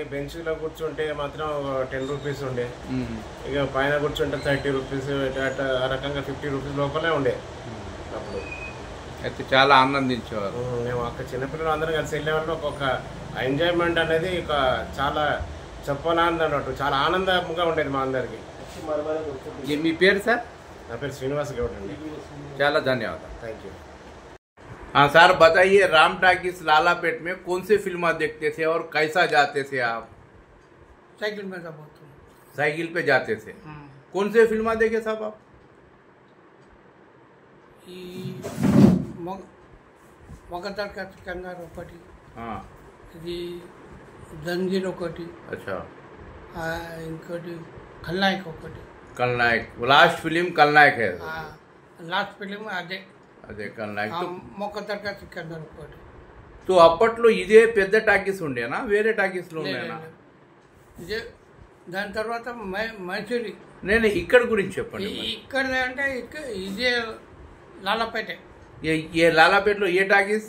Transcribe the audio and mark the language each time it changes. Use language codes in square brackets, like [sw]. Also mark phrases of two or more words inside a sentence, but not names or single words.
[te] బెంచ్లో కూర్చుంటే మాత్రం 10 రూపీస్ ఉండే, ఇక పైన కూర్చుంటే 30 రూపీస్, ఆ రకంగా 50 రూపీస్ లోపలే ఉండే అప్పుడు. అయితే చాలా ఆనందించేవారు. మేము అక్కడ చిన్నపిల్లలు అందరం కలిసి వెళ్ళేవాళ్ళు. ఒక ఎంజాయ్మెంట్ అనేది ఒక చాలా చెప్పాలన్నట్టు చాలా ఆనందంగా ఉండేది మా అందరికి. మీ పేరు సార్? నా పేరు శ్రీనివాస్ గౌడ్ అండి. చాలా ధన్యవాదాలు. [en] Thank you. [hi] हाँ सर बताइए, राम टाकीस लालापेट में कौन से फिल्म देखते थे और कैसा जाते थे आप? साइकिल में था बहुत। साइकिल पे जाते थे। कौन से फिल्म देखे साहब आप? [te] మగధర్ కంగారు ఒకటి, [hi] हाँ [te] ఇది జంజీర్ ఒకటి, [hi] अच्छा, [te] ఇంకోటి ఖల్నాయక్ ఒకటి. [hi] खलनायक [en] last film [hi] खलनायक है। [en] last film [te] అదే అదే खलनायक। तो మొగధర్ కంగారు ఒకటి. तो అప్పట్లో ఇదే పెద్ద టాకీస్ ఉండేనా, వేరే టాకీస్ లో ఉండేనా? ఇదే. దాని తర్వాత మైసూరి. నేను ఇక్కడ గురించి చెప్పండి. ఇక్కడ అంటే ఇదే లాలాపేట. ఏ లాలాపేటలో ఏ టాకీస్?